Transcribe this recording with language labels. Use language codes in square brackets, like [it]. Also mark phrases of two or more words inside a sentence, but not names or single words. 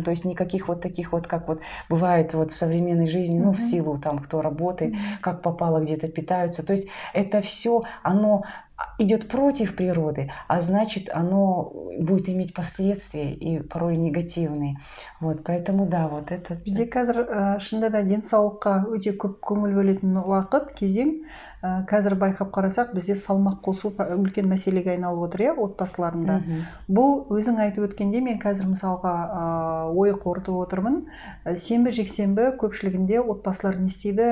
[ru] То есть никаких вот таких вот, как вот бывает вот в современной жизни, ну, в силу там, кто работает, как попало, где-то питаются. То есть это все, оно идет против природы, а значит, оно будет иметь последствия и порой негативные. Вот, поэтому да, вот это. [kk] Бізде қазір шынында да денсаулыққа өте көп көңіл бөлетін уақыт, кезең. Қазір байқап қарасақ, бізде салмақ қосу үлкен мәселеге айналып отыр, иә, отбасыларында. Бұл өзің айтып өткенде, мен қазір мысалға ой қорытып отырмын. Сенбі жексенбі көпшілігінде отбасылар не істейді?